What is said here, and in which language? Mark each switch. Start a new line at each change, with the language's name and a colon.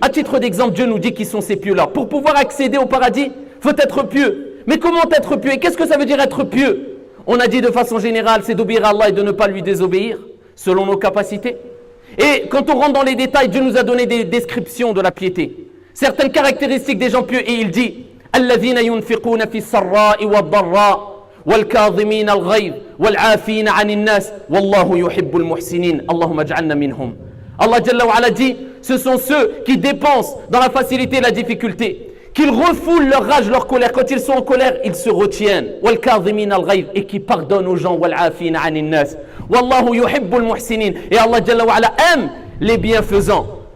French: À titre d'exemple, Dieu nous dit qui sont ces pieux-là. Pour pouvoir accéder au paradis, il faut être pieux. Mais comment être pieux? Et qu'est-ce que ça veut dire être pieux? On a dit de façon générale, c'est d'obéir à Allah et de ne pas lui désobéir, selon nos capacités. Et quand on rentre dans les détails, Dieu nous a donné des descriptions de la piété. Certaines caractéristiques des gens pieux, et il dit
Arabic: الذين ينفقون في السراء والضراء والكاظمين الغيظ والعافين عن الناس والله يحب المحسنين اللهم اجعلنا منهم.
French: Allah Jalla wa Ala dit ce sont ceux qui dépensent dans la facilité et la difficulté, qu'ils refoulent leur rage, leur colère. Quand ils sont en colère, ils se retiennent.
Arabic: والكاظمين الغيظ,
French: et qui pardonnent aux gens.
Arabic: والعافين عن الناس Wallahu yuhibbul muhsinin.
French: Et Allah Jalla wa Ala aime les bienfaisants.